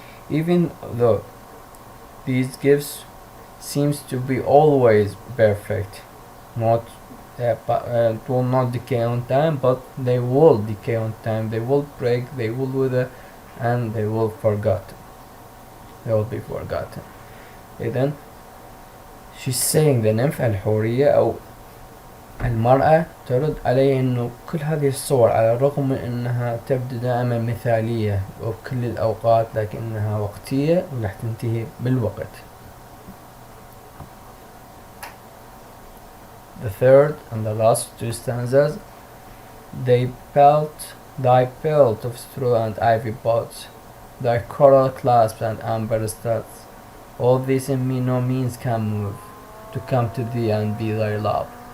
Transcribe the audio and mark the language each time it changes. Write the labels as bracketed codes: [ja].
[en] Even though these gifts seems to be always perfect, not it will not decay on time, but they will decay on time. They will break, they will wither, and they will forgotten. They will be forgotten. [ar] إذن she's saying the nymph الحورية أو المرأة ترد عليه إنه كل هذه الصور على الرغم من إنها تبدو دائما مثالية وبكل الأوقات، لكنها وقتية ورح تنتهي بالوقت. [en] The third and the last two stanzas, thy pelt of straw and ivy buds, thy coral clasps and amber studs, all this in me no means can move, to come to thee and be thy love.